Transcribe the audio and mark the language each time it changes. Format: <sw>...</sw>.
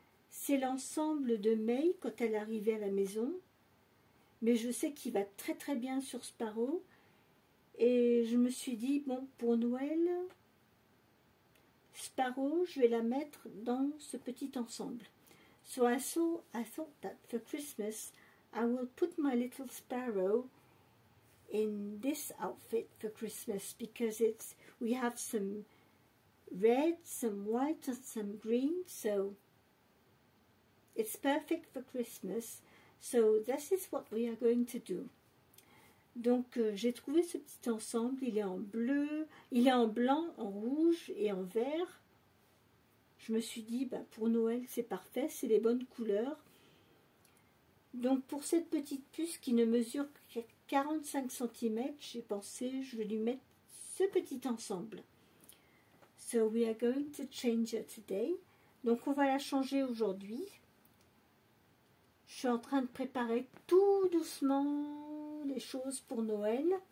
<fr>C'est l'ensemble de May quand elle arrivait à la maison. Mais je sais qu'il va très bien sur Sparrow. Et je me suis dit, bon, pour Noël, Sparrow, je vais la mettre dans ce petit ensemble.</fr> <en>So I thought that for Christmas, I will put my little Sparrow in this outfit for Christmas because we have some red, some white and some green, so it's perfect for Christmas. So this is what we are going to do.</en> <fr>Donc j'ai trouvé ce petit ensemble, il est en bleu, il est en blanc, en rouge et en vert. Je me suis dit, bah, pour Noël, c'est parfait, c'est les bonnes couleurs. Donc, pour cette petite puce qui ne mesure que 45 cm, j'ai pensé, je vais lui mettre ce petit ensemble.</fr> <en>So, we are going to change her today.</en> <fr>Donc, on va la changer aujourd'hui. Je suis en train de préparer tout doucement les choses pour Noël.</fr>